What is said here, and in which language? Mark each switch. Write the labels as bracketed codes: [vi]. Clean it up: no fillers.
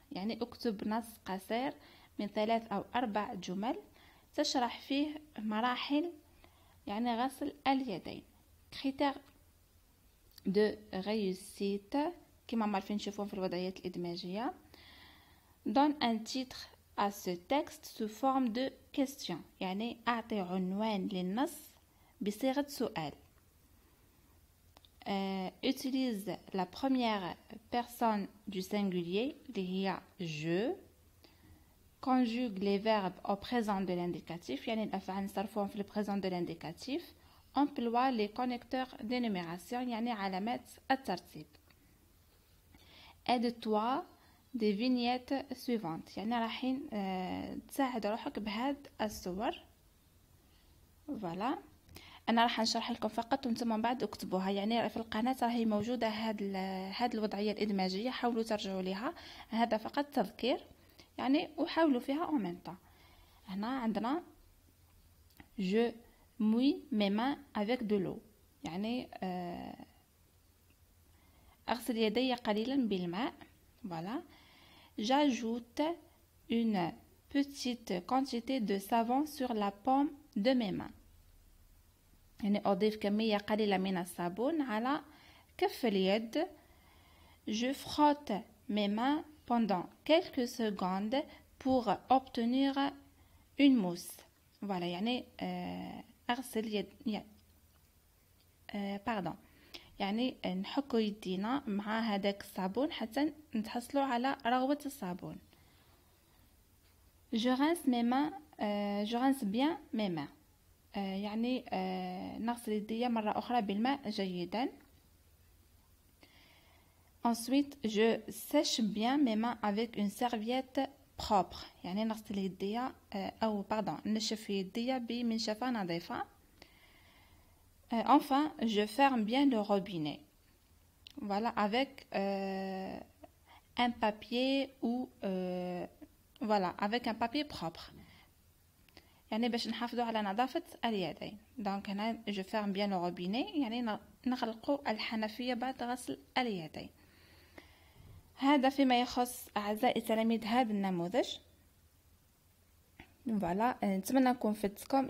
[ar] يعني اكتب نص قصير من 3 أو 4 جمل تشرح فيه مراحل يعني غسل اليدين. [fr] Critères de réussite [ar] كما معرفين نشوفون في الوضعيات الإدماجية. [fr] Donne un titre à ce texte sous forme de question. [ar] يعني أعطي عنوان للنص بصيغة سؤال. [fr] Utilise la première personne du singulier [ar] اللي هي je. [fr] Conjugue les verbes au présent de l'indicatif. [ar] يعني الأفعال نصرفوهم في le présent de l'indicatif. [fr] Emploie les connecteurs d'énumération [ar] يعني علامات الترتيب. [fr] Aide-toi des vignettes suivantes. [ar] يعني راحين تساعد روحك بهاد الصور. فوالا انا راح نشرح لكم فقط وانتم من بعد اكتبوها. يعني في القناه راهي موجوده هاد الوضعيه الادماجيه، حاولوا ترجعوا ليها. هذا فقط تذكير يعني وحاولوا فيها [fr] en même temps. [ar] هنا عندنا [fr] je mouille mes mains avec de l'eau [ar] يعني اغسل يدي قليلا بالماء. [fr] voilà. J'ajoute une petite quantité de savon sur la paume de mes mains. [ar] يعني أضيف كمية قليلة من الصابون على كف اليد. [fr] Je frotte mes mains pendant quelques secondes pour obtenir une mousse. [ar] voilà يعني أغسل يد pardon يعني نحكو يدينا مع هذاك الصابون حتى نتحصلوا على رغوة الصابون. [fr] Je rince mes mains je rince bien mes mains [ar] يعني نغسل يدي مرة أخرى بالماء جيدا. [fr] Ensuite je sèche bien mes mains avec une serviette propre [ar] يعني نغسل يدي أو [fr] pardon [ar] نشف يدي بمنشفة نظيفة. [fr] Enfin, je ferme bien le robinet. Voilà, avec un papier ou voilà, avec un papier propre. [ar] يعني باش نحافظوا على نظافة اليدين. Donc هنا [fr] je ferme bien le robinet [ar] يعني نغلقوا الحنفية بعد غسل اليدين. هذا فيما يخص أعزائي تلاميذ هذا النموذج. فوالا نتمنى نكون فدتكم.